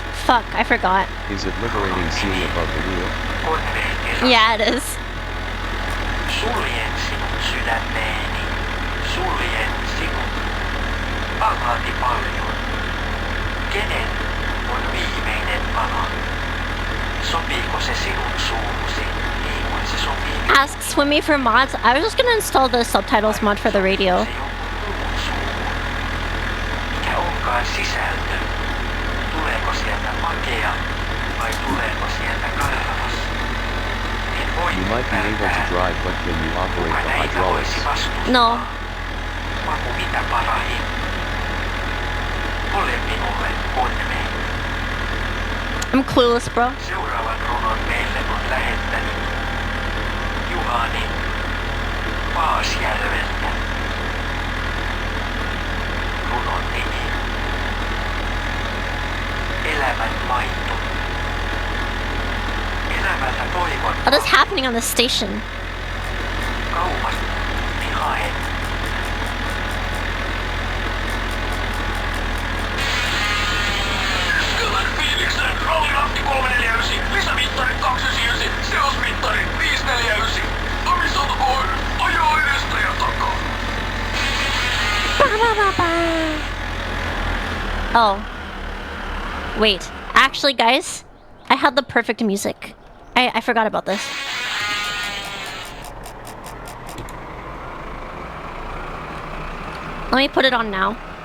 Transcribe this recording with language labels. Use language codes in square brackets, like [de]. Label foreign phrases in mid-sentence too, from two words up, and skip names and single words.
[en] Fuck, I forgot. Is it liberating seeing above the wheel? Yeah, it is. [fi] Suljen sinut sydämeeni, suljen sinut. Palasi paljon. Kenen on viimeinen pala? Sopiiko se sinun suusi, niin kuin se sopii? [en] Ask Swimmy for mods. I was just gonna install the subtitles mod for the radio. [fi] Mikä onkaan sisältö? Tuleeko sieltä makea vai tuleeko sieltä karvas? [en] You might be able to drive, but can you operate the hydraulics? No. [fi] Maku mitä parahin. Ole minulle onnea. [en] I'm clueless, bro. [fi] Seuraavan runon meille on lähettänyt Juhani Paasjärveltä. Runon nimi. Elämän maito. Elämältä toivon. [en] What is happening on this station? [fi] Kaupasta niin haen. Kylän Phoenixen rallirafti 349, lisämittari 299, seosmittari 549. Amisota boy, ajaa edestä ja takaa. [en] Oh. Wait. Actually, guys, I had the perfect music. I forgot about this. Let me put it on now.